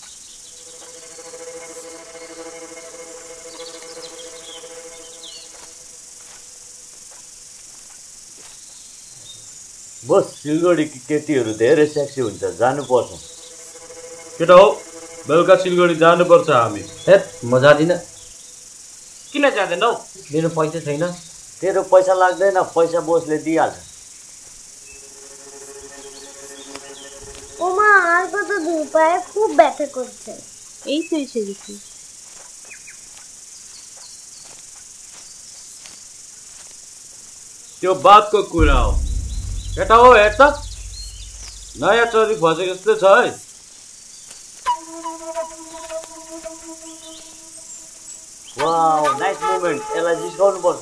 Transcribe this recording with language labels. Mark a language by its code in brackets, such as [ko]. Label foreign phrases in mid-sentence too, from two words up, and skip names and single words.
[ne] बोस सिलगढीकी केटीहरू धेरै सेक्सी हुन्छ जानुपर्छ केटा हो बेलुका सिलगढी जानुपर्छ हामी हेट म जाँदिनँ किन जाँदैन हौ मेरो पैसा छैन तेरो पैसा लाग्दैन पैसा बोसले दिइहाल्छ [bn] ওমা আর কত দূর পায়ে খুব ব্যথা করছে এই তো এসে গেছি। [ne] त्यो बातको कुरा हो केटा हो हेर त नयाँ चरी बजेको जस्तो छ है [en] wow nice moment [ne] यसलाई जिस्काउनुपर्छ